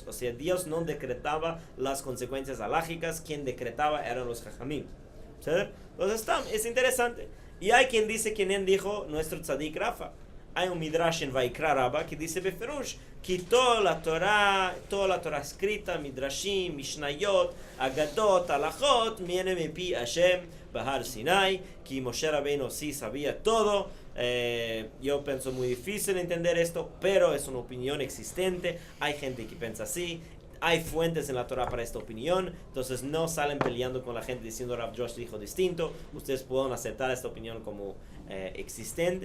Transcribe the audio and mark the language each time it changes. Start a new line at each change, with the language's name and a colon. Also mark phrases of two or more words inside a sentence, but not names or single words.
Spanish: O sea, Dios no decretaba las consecuencias halágicas, quien decretaba eran los Jajamim. ¿Sí? Entonces es interesante. Y hay quien dice, quien dijo nuestro tzadik Rafa. Hay un midrash en Vaikra Rabba que dice Beferush que toda la Torah escrita,
Hebrew: מדרשים משניות אגדות הלכות,
Spanish: viene de
Hebrew: פי השם בהר סיני,
Spanish: que Moshe Rabbeinu sí sabía todo. Yo pienso muy difícil entender esto, pero es una opinión existente. Hay gente que piensa así. Hay fuentes en la Torah para esta opinión. Entonces no salen peleando con la gente diciendo Rav Josh dijo distinto. Ustedes pueden aceptar esta opinión como existente.